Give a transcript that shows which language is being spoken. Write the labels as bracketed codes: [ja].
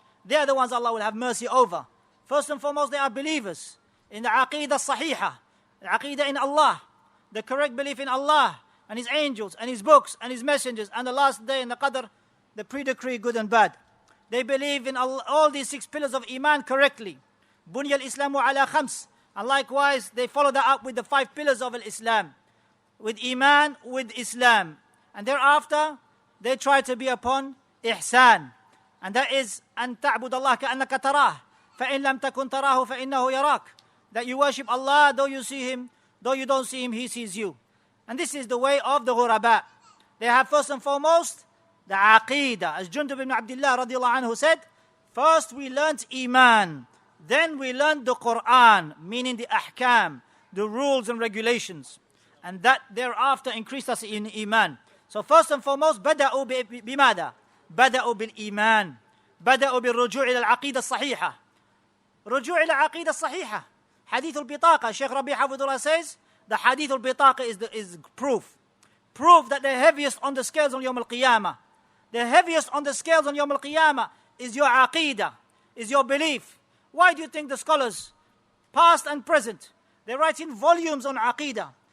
[en] They are the ones Allah will have mercy over. First and foremost, they are believers in the Aqeedah Sahihah, the Aqeedah in Allah, the correct belief in Allah and His angels and His books and His messengers and the last day and the Qadr, the pre-decree, good and bad. They believe in all these 6 pillars of Iman correctly. [ar] Bunya al-Islamu ala khams. [en] And likewise, they follow that up with the 5 pillars of Islam. With Iman, with Islam. And thereafter, they try to be upon ihsan. And that is, [ar] أن تعبد الله كأنك تراه فإن لم تكن تراه فإنه يراك. [en] That you worship Allah, though you see Him, though you don't see Him, He sees you. And this is the way of the ghuraba. They have first and foremost the Aqeedah. As Jundub ibn Abdullah radiallahu anhu said, first we learnt Iman, then we learned the Quran, meaning the ahkam, the rules and regulations. And that thereafter increased us in Iman. So first and foremost, [ar] بدأوا بماذا؟ بدأوا بالإيمان. بدأوا بالرجوع إلى العقيدة الصحيحة. رجوع إلى العقيدة الصحيحة. حديث البطاقة, [en] Shaykh Rabi Hafidullah says, the hadith al-bitaqa is proof. Proof that the heaviest on the scales on Yawm al-Qiyamah. The heaviest on the scales on Yawm al-Qiyamah is your aqeedah, is your belief. Why do you think the scholars, past and present, they write in volumes on aqeedah?